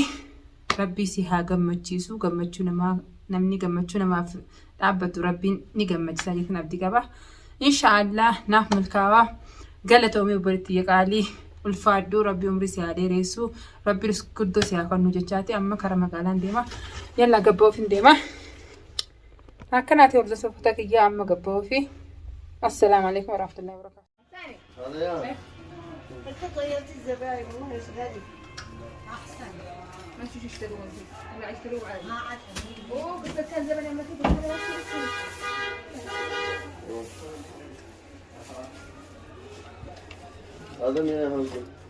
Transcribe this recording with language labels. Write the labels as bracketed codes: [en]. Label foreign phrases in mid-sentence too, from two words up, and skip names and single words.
[om] rabbii si haa gammachiisu gammachuu namaa namni gammachuu namaaf dhaabbatu rabbiin ni gammachiisa jechuun abdii qaba inshallah naaf milkaa'aa galatoomii obboleetti yaqaalii ulfaadhuu rabbii umrii si haa dheeressu rabbii guddoo si haa kennu jechaati amma kara magaalaan deema yalla gabba'uuf hin deema akkanaati hordoftoota kiyyaa amma gabba'uuf [ar] السلام عليكم ورحمة الله وبركاته. انت طيبت الزباين والله يا غالي احسن ما شو يشتروا ولا يشتروا عادي ما عاد اوه قلت كان زمان لما تيجي هذا من هذا